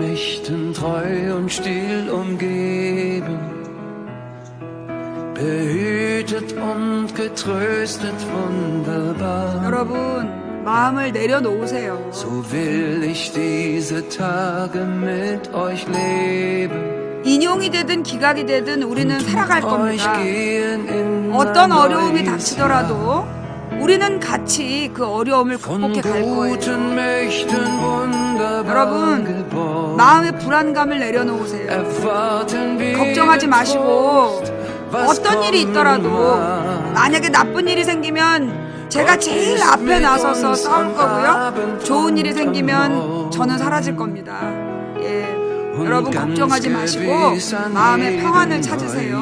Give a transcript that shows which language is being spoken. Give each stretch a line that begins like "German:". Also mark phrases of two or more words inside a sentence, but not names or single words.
German: Mächten treu und still umgeben, behütet und getröstet wunderbar.
Korean: 여러분, 마음을 내려놓으세요.
German: So will ich diese Tage mit euch leben.
Korean: 인용이 되든 기각이 되든 우리는 살아갈
German: Euch
Korean: 겁니다.
German: gehen in
Korean: 어떤
German: ein
Korean: 어려움이
German: neues
Korean: 닥치더라도 우리는 같이 그 어려움을
German: Von
Korean: 극복해 갈 거예요.
German: guten Mächten wunderbar
Korean: 여러분,
German: geborgen.
Korean: 마음의 불안감을 내려놓으세요.
German: Erwarten wir
Korean: 걱정하지 마시고
German: was
Korean: 어떤 일이
German: kommen
Korean: 있더라도
German: mag.
Korean: 만약에 나쁜 일이 생기면 제가 제일 앞에 나서서 싸울 거고요. 좋은 일이 생기면 저는 사라질 겁니다. 예. 여러분 걱정하지 마시고 마음의 평안을 찾으세요.